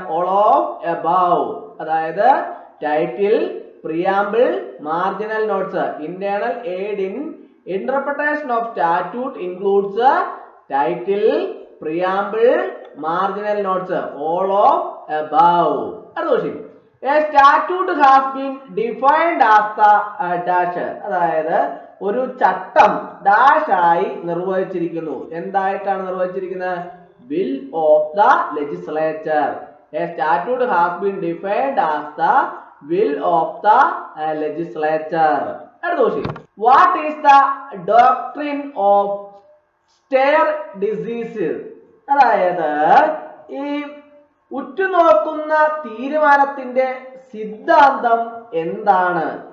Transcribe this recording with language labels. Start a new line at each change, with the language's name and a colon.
English: all of above.
Malayalam: അതായത്
English: Title, preamble, marginal notes. Internal aid in interpretation of statute includes title, preamble, marginal notes, all of above. A statute has been defined as the dash.
Malayalam: അതായത് ഒരു ചട്ടം dash ആയി നിർവചിച്ചിരിക്കുന്നു. എന്തായിട്ടാണ് നിർവചിച്ചിരിക്കുന്നത്?
English: Will of the legislature. A statute has been defined as the will of the legislature. What is the doctrine of stare decisis?
Malayalam: അതായത് ഈ ഉറ്റുനോക്കുന്ന തീരുമാനത്തിന്റെ സിദ്ധാന്തം എന്താണ്?